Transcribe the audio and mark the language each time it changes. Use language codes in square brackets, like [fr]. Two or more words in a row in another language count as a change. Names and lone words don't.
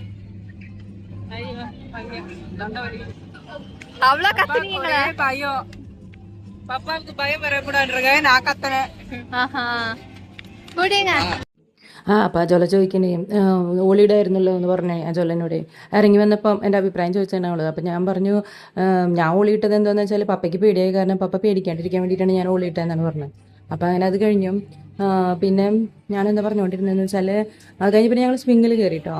[ta] அவ்வளோ கத்துனீங்களா? பயம், பப்பாவுக்கு பயம் வரக்கூடாதுன்றங்க நான் கத்துறேன். குடிங்க. [ml] അപ്പോൾ അജോല ചോദിക്കണേ ഹോളിഡേ ആയിരുന്നല്ലോ എന്ന് പറഞ്ഞേ അജോലനോട്. ഇറങ്ങി വന്നപ്പം എൻ്റെ അഭിപ്രായം ചോദിച്ചാണ് അവള്. അപ്പം ഞാൻ പറഞ്ഞു ഞാൻ ഹോളിയിട്ടത് എന്താണെന്ന് വെച്ചാൽ പപ്പയ്ക്ക് പേടിയായി, കാരണം പപ്പ പേടിക്കാണ്ടിരിക്കാൻ വേണ്ടിയിട്ടാണ് ഞാൻ ഹോളിയിട്ടതെന്നാണ് പറഞ്ഞത്. അപ്പം അങ്ങനെ അത് കഴിഞ്ഞു. പിന്നെ ഞാനെന്താ പറഞ്ഞുകൊണ്ടിരുന്നതെന്ന് വെച്ചാൽ അത് കഴിഞ്ഞ് പിന്നെ ഞങ്ങൾ സ്വിങ്ങിൽ കയറിയിട്ടോ.